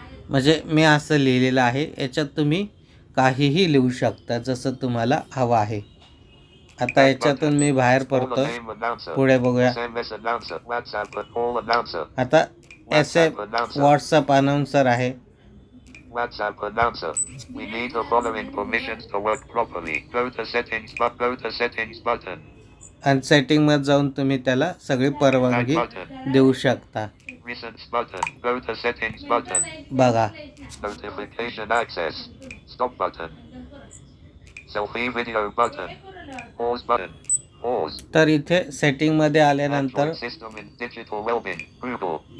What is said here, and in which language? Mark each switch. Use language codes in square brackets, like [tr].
[mr] म्हणजे मी असं लिहिलेलं आहे. याच्यात तुम्ही काहीही लिहू शकता जसं तुम्हाला हवं आहे. आता याच्यातून मी बाहेर पडतो. पुढे बघूया. आता व्हॉट्सअप अनाउन्सर आहे. [en] WhatsApp announcer. We need the following permissions to work properly. Go to settings button. [mr] आणि सेटिंग मध्ये जाऊन तुम्ही त्याला सगळी परवानगी देऊ शकता. [en] Recents button. Go to settings button. [mr] बघा. [en] Notification access. Stop button. Selfie video button. Pause button. Pause. [mr] तर इथे सेटिंग मध्ये आल्यानंतर [en] System in digital well-being. Google.